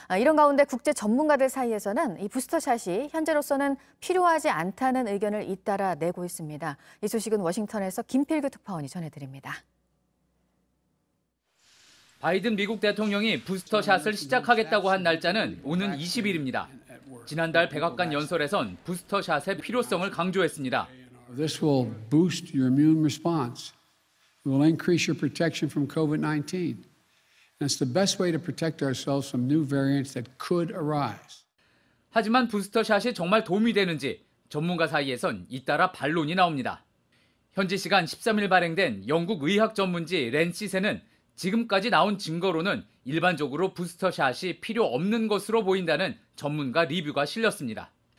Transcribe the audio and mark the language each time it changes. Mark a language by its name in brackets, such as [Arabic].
[Korean] 이런 가운데 국제 전문가들 사이에서는 이 부스터샷이 현재로서는 필요하지 않다는 의견을 잇따라 내고 있습니다. 이 소식은 워싱턴에서 김필규 특파원이 전해드립니다. 바이든 미국 대통령이 부스터샷을 시작하겠다고 한 날짜는 오는 20일입니다. 지난달 백악관 연설에선 부스터샷의 필요성을 강조했습니다. [English] This will boost your immune response. It will increase your protection from COVID-19. And it's the best way to protect ourselves from new variants that could arise. [Korean] 하지만 부스터샷이 정말 도움이 되는지 전문가 사이에선 잇따라 반론이 나옵니다. 현지 시간 13일 발행된 영국 의학 전문지 랜시셋은 지금까지 나온 증거로는 일반적으로 부스터샷이 필요 없는 것으로 보인다는 전문가 리뷰가 실렸습니다.